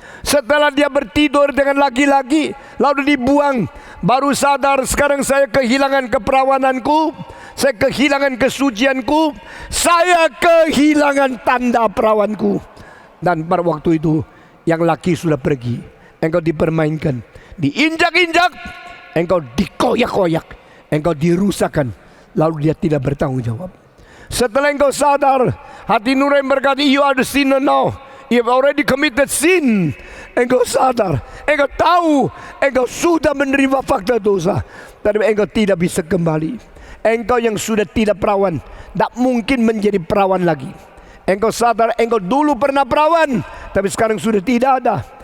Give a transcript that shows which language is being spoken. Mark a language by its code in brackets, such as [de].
[id] Setelah dia bertidur dengan laki-laki, lalu dibuang, baru sadar, sekarang saya kehilangan keperawananku, saya kehilangan kesucianku, saya kehilangan tanda perawanku. Dan pada waktu itu yang laki sudah pergi, engkau dipermainkan, diinjak-injak, engkau dikoyak-koyak, engkau dirusakkan, lalu dia tidak bertanggung jawab. Setelah engkau sadar, hati nurani berkata, [en] you are the sinner now. You have already committed sin. [id] Engkau sadar, engkau tahu, engkau sudah menerima fakta dosa, tapi engkau tidak bisa kembali. Engkau yang sudah tidak perawan, tak mungkin menjadi perawan lagi. Engkau sadar, engkau dulu pernah perawan, tapi sekarang sudah tidak ada.